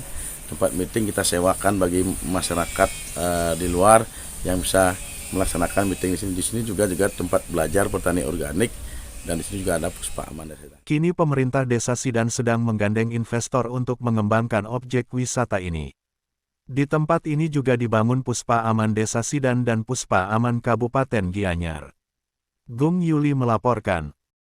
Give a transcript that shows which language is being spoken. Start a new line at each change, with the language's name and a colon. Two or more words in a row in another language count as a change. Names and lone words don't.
Indonesian: Tempat meeting kita sewakan bagi masyarakat di luar yang bisa melaksanakan meeting di sini. Di sini juga tempat belajar petani organik dan di sini juga ada Puspa Aman. Kini pemerintah Desa Sidan sedang menggandeng investor untuk mengembangkan objek wisata ini. Di tempat ini juga dibangun Puspa Aman Desa Sidan dan Puspa Aman Kabupaten Gianyar. Gung Yuli melaporkan.